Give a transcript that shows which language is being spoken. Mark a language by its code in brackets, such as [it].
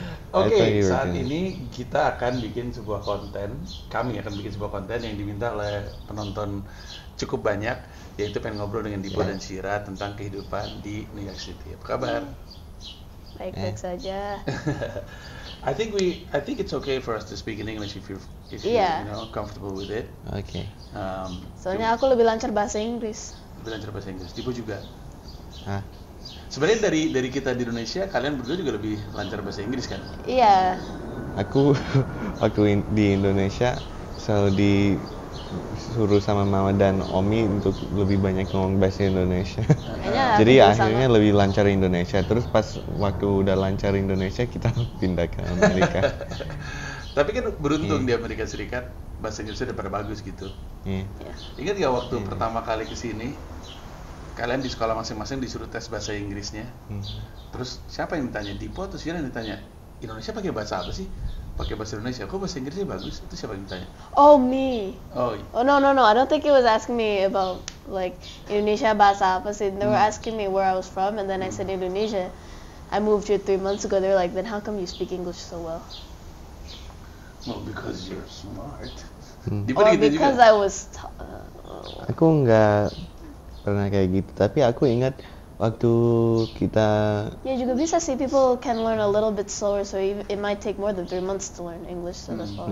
[id] Oke, saat ini kita akan bikin sebuah konten. Kami akan bikin sebuah konten yang diminta oleh penonton cukup banyak, yaitu pengen ngobrol dengan Dipo dan Shira tentang kehidupan di New York City. Apa kabar? Baik-baik saja. [en] I think it's okay for us to speak in English if you're comfortable with it. Okay. [id] Soalnya aku lebih lancar bahasa Inggris. Lebih lancar bahasa Inggris. Dipo juga. Hah? Sebenarnya dari kita di Indonesia, kalian berdua juga lebih lancar bahasa Inggris kan? Iya. Aku waktu di Indonesia selalu disuruh sama mama dan Omi untuk lebih banyak ngomong bahasa Indonesia. Jadi akhirnya lebih lancar Indonesia. Terus pas waktu udah lancar Indonesia kita pindah ke Amerika. Tapi kan beruntung di Amerika Serikat bahasa Inggrisnya udah pada bagus gitu. Ingat gak waktu pertama kali kesini, kalian di sekolah masing-masing disuruh tes bahasa Inggrisnya. Terus siapa yang ditanya? Dipo atau Shira yang ditanya? Indonesia pakai bahasa apa sih? Pakai bahasa Indonesia. Kok bahasa Inggrisnya bagus? Itu siapa yang ditanya? [en] Oh, me. Oh no. I don't think it was asking me about like [id] Indonesia bahasa apa sih. [en] They were asking me where I was from, and then I said Indonesia. I moved here 3 months ago. They were like, then how come you speak English so well? Well, because you're smart. Because I was. [id] Aku nggak pernah kayak gitu, tapi aku ingat waktu kita juga bisa sih, [en] people can learn a little bit slower, so it might take more than 3 months to learn English, so that's fine.